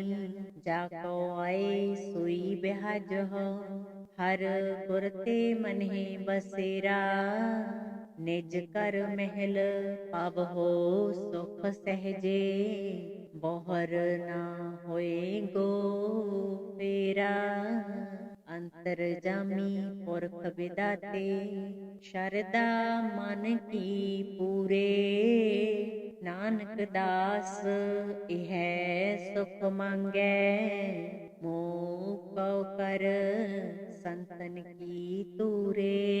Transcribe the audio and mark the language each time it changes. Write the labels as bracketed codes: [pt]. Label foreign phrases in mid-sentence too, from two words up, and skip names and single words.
[hi] जाको आए सोई बिहाजहो, हर गुर ते मन्हे बसेरा। निज कर महल पावहो सुख सहजे, बोहर ना होए गो फेरा। [pa] ਅੰਤਰ ਜਾਮੀ ਪੁਰਖ ਵਿਦਾਤੇ, ਸ਼ਰਦਾ ਮਨ ਕੀ ਪੂਰੇ, ਨਾਨਕ ਦਾਸ ਇਹ ਸੁਖ ਮੰਗੈ, ਮੋਹ ਕਉ ਕਰ ਸੰਤਨ ਕੀ ਤੂਰੇ।